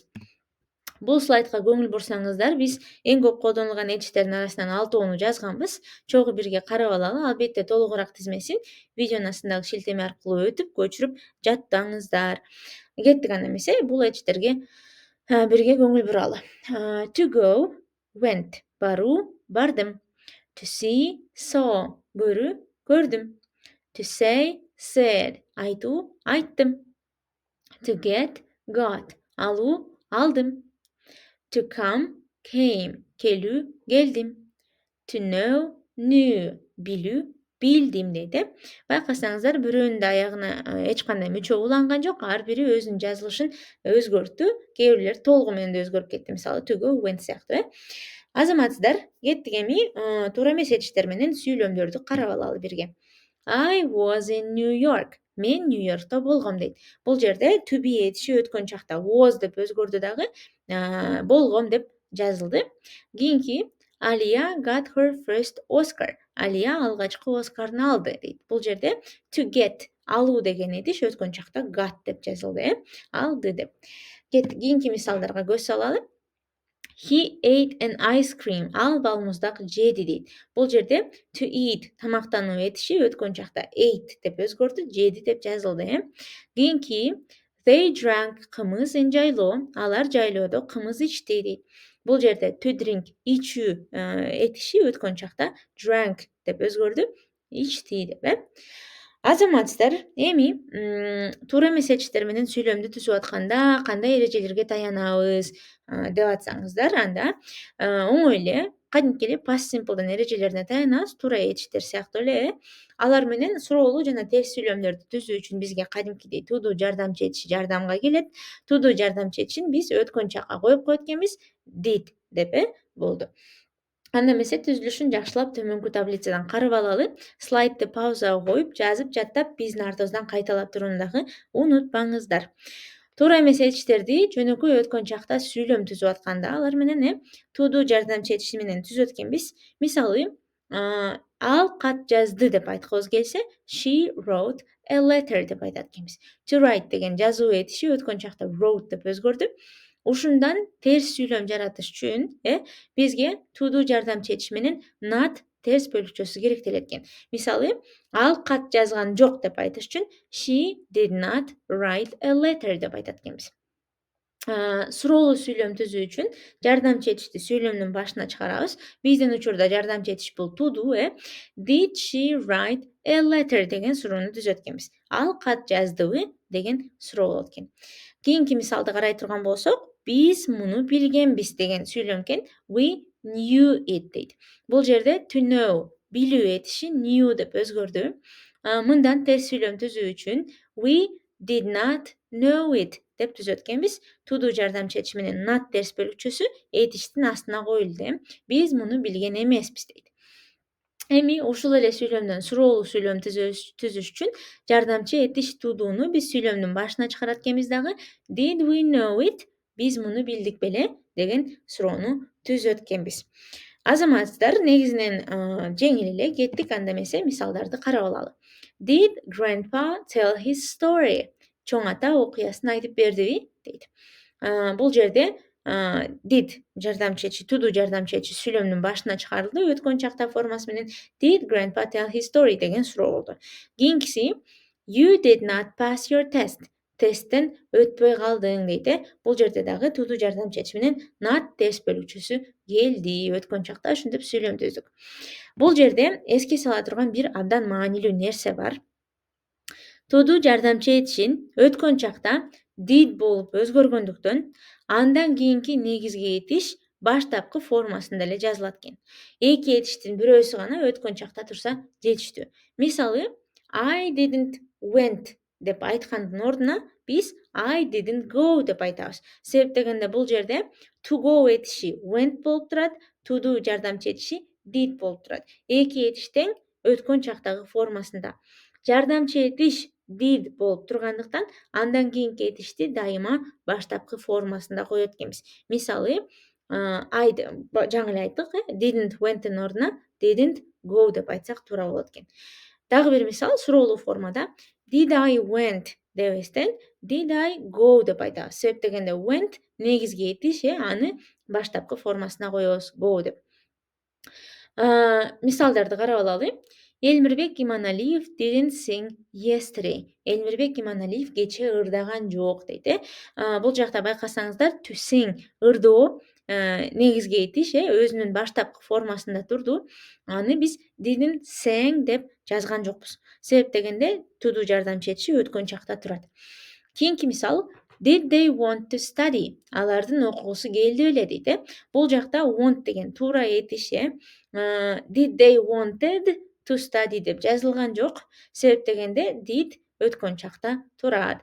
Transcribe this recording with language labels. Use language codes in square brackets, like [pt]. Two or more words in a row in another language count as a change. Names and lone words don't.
[ky] Бул слайдка көңүл бурсаңыздар, биз эң көп колдонулган этиштердин арасынан 6 жазганбыз. Чогуу бирге карап алалы. Албетте толугураак тизмесин видеонун астындагы шилтеме аркылуу өтүп, көчүрүп жаттаңыздар. Кеттик анда эмесе бул этиштерге бирге көңүл буралы. [en] To go, went, [ky] баруу, бардым. [en] To see, saw, [ky] көрүү, көрдүм. [en] To say, said, [ky] айтуу, айттым. [en] To get, got, [ky] алуу, алдым. [en] To come, came, [ky] келүү, келдим. [en] To know, knew, [ky] билүү, билдим дейт. Байкасаңыздар, бирөөнүн да аягына эч кандай мүчө уланган жок. Ар бири өзүнүн жазылышын өзгөрттү. Кээ бирлери толугу менен да өзгөрүп кетти. Мисалы [en] to go, went [ky] сыяктуу. Азаматсыздар, кеттик эми туура эмес этиштер менен сүйлөмдөрдү карап алалы бирге. [en] I was in New York. [ky] Мен Нью-Йоркто болгом дейт. Бул жерде [en] to be [ky] этиши өткөн чакта was деп өзгөрдү дагы, болгом деп жазылды. [en] Кийинки Алия got her first Oscar. [ky] Алия алгачкы Оскарын алды дейт. Бул жерде [en] to get [ky] алуу деген этиш өткөн чакта got деп жазылды, алды деп. Кеттик кийинки мисалдарга көз салалы. [en] He ate an ice cream. [ky] Ал балмуздак жеди дейт. Бул жерде [en] to eat [ky] тамактануу этиши өткөн чакта ate деп өзгөрдү, жеди деп жазылды. [en] Кийинки they drank кымыз in жайлоо. [ky] Алар жайлоодо кымыз ичти дейт. Бул жерде [en] to drink [ky] ичүү этиши өткөн чакта drank деп өзгөрдү, ичти деп. Азаматсыздар, эми туура эмес этиштер менен сүйлөмдү түзүп атканда кандай эрежелерге таянабыз деп атсаңыздар, анда оңой эле кадимки эле [en] past simple'дын [ky] эрежелерине таянабыз. Туура этиштер сыяктуу эле алар менен суроолуу жана терс сүйлөмдөрдү түзүү үчүн бизге кадимкидей [en] to do [ky] жардамчы этиши жардамга келет. [en] To do [ky] жардамчы этишин биз өткөн чакка коюп койот экенбиз, did деп болду. Анда эмесе түзүлүшүн жакшылап төмөнкү таблицадан карап алалы. Слайдты паузага коюп, жазып жаттап, биздин артыбыздан кайталап турууну дагы унутпаңыздар. Туура эмес этиштерди жөнөкөй өткөн чакта сүйлөм түзүп атканда алар менен [en] to do [ky] жардамчы этиши менен түзөт экенбиз. Мисалы, ал кат жазды деп айткыбыз келсе, [en] she wrote a letter [ky] деп айтат экенбиз. [en] To write [ky] деген жазуу этиши өткөн чакта wrote деп өзгөрдү. Ушундан терс сүйлөм жаратыш үчүн бизге [en] to do [ky] жардамчы этиш менен not терс бөлүкчөсү керектелет экен. Мисалы, ал кат жазган жок деп айтыш үчүн [en] she did not write a letter [ky] деп айтат экенбиз. Суроолуу сүйлөм түзүү үчүн жардамчы этишти сүйлөмдүн башына чыгарабыз. Биздин учурда жардамчы этиш бул [en] to do. Did she write a letter [ky] деген суроону түзөт экенбиз. Ал кат жаздыбы деген суроо болот экен. Кийинки мисалды карай турган болсок, биз муну билгенбиз деген сүйлөм экен. [en] We knew it [ky] дейт. Бул жерде [en] to know [ky] билүү этиши knew деп өзгөрдү. Мындан терс сүйлөм түзүү үчүн [en] we did not know it [ky] деп түзөт экенбиз. [en] To do [ky] жардамчы этиш менен not терс бөлүкчөсү этиштин астына коюлду. Биз муну билген эмеспиз дейт. Эми ушул эле сүйлөмдөн суроолуу сүйлөм түзүш үчүн жардамчы этиш [en] to do'ну [ky] биз сүйлөмдүн башына чыгарат экенбиз дагы. [en] Did we know it? [ky] Биз муну билдик беле деген суроону түзөт экенбиз. Азаматсыздар, негизинен жеңил эле кеттик. Анда эмесе мисалдарды карап алалы. [en] Did grandpa tell his story? [ky] Чоң ата окуясын айтып бердиби дейт. Бул жерде did жардамчы этиши, [en] to do [ky] жардамчы этиши сүйлөмдүн башына чыгарылды. Өткөн чакта формасы менен [en] did grandpa tell his story [ky] деген суроо болду. [en] Кийинкиси you did not pass your test. [ky] Тесттен өтпөй калдың дейт. Бул жерде дагы [en] to do [ky] жардамчы этиш менен not терс бөлүкчөсү келди. Өткөн чакта ушинтип сүйлөм түздүк. Бул жерде эске сала турган бир абдан маанилүү нерсе бар. [en] To do [ky] жардамчы этишин өткөн чакта did болуп өзгөргөндүктөн андан кийинки негизги этиш баштапкы формасында эле жазылат экен. Эки этиштин бирөөсү гана өткөн чакта турса жетиштүү. Мисалы, [en] I didn't went [ky] деп айткандын ордуна биз [en] I didn't go [ky] деп айтабыз. Себеп дегенде бул жерде [en] to go [ky] этиши went болуп турат, [en] to do [ky] жардамчы этиши did болуп турат. Эки этиш тең өткөн чактагы формасында. Жардамчы этиш did болуп тургандыктан андан кийинки этишти дайыма баштапкы формасында коет экенбиз. Мисалы, I жаңы эле айттык, [en] didn't went'тин [ky] ордуна [en] didn't go [ky] деп айтсак туура болот экен. Дагы бир мисал суроолуу формада [en] did I went [ky] дебестен [en] did I go [ky] деп айтабыз. Себеп дегенде went негизги этиш, аны баштапкы формасына коебуз go деп. Мисалдарды карап алалы. [en] Элмирбек Иманалиев didn't sing yesterday. [ky] Элмирбек Иманалиев кече ырдаган жок дейт. Бул жакта байкасаңыздар [en] to sing [ky] ырдоо негизги этиш, өзүнүн баштапкы формасында турду. Аны биз [en] didn't sang [ky] деп жазган жокпуз. Себеп дегенде [en] to do [ky] жардамчы этиши өткөн чакта турат. Кийинки мисал [en] did they want to study? [ky] Алардын окугусу келди беле дейт. Бул жакта want деген туура этиш, [en] did they wanted to study [ky] деп жазылган жок. Себеп дегенде did өткөн чакта турат.